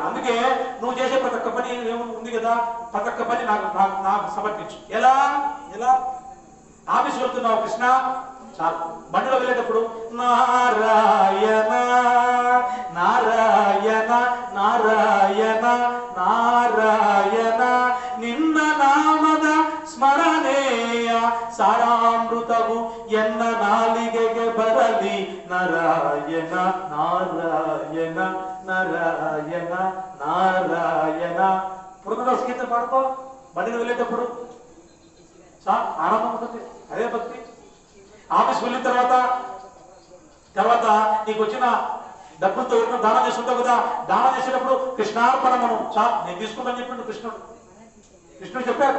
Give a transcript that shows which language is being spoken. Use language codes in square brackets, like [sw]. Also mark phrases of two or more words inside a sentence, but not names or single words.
[te] అందుకే నువ్వు చేసే ప్రతి ఒక్క పని ఉంది కదా, ప్రతి ఒక్క పని నాకు సమర్పించు. ఎలా ఎలా ఆఫీస్ వెళ్తున్నావు కృష్ణ, చాలు. బండిలో వెళ్ళేటప్పుడు నారాయణ నారాయణ నారాయణ నారాయణ [kn] ನಿನ್ನ ನಾಮದ ಸ್ಮರಣೆಯ ಸಾರಾಮೃತವು ಎನ್ನ ನಾಲಿಗೆಗೆ ಬರಲಿ ನಾರಾಯಣ ನಾರಾಯಣ ನಾರಾಯಣ ನಾರಾಯಣ. [te] పురంధరదాసు గీత పాడుకో బండిని వెళ్ళేటప్పుడు, ఆనందం ఉంటుంది. అదే భక్తి. ఆఫీస్కి వెళ్ళిన తర్వాత నీకు వచ్చిన డబ్బులతో ఎవరికైనా దానం చేస్తుంటావు కదా, దానం చేసేటప్పుడు కృష్ణార్పణమను నేను తీసుకుంటాను చెప్పిండు కృష్ణుడు చెప్పాడు.